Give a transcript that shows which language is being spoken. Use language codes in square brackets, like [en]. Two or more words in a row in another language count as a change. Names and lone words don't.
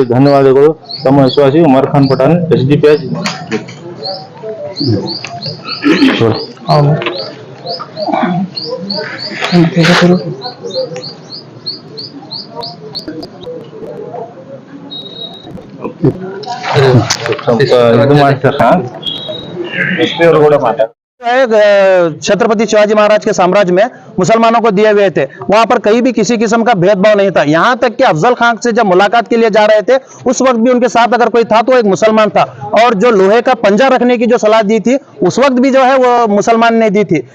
[kn] ಧನ್ಯವಾದಗಳು. ತಮ್ಮ ವಿಶ್ವಾಸಿ ಉಮರ್ ಖಾನ್ ಪಠಾಣ್, SDPI. ಇದು ಮಾಡ್ತಾರ ಎಸ್ ಪಿ ಅವರು ಕೂಡ ಮಾತಾಡ್ತಾರೆ. [hi] छत्रपति शिवाजी महाराज के साम्राज्य में मुसलमानों को दिए हुए थे। वहां पर कहीं भी किसी किस्म का भेदभाव नहीं था। यहां तक कि अफजल खान से जब मुलाकात के लिए जा रहे थे उस वक्त भी उनके साथ अगर कोई था तो एक मुसलमान था, और जो लोहे का पंजा रखने की जो सलाह दी थी उस वक्त भी जो है वो मुसलमान ने दी थी।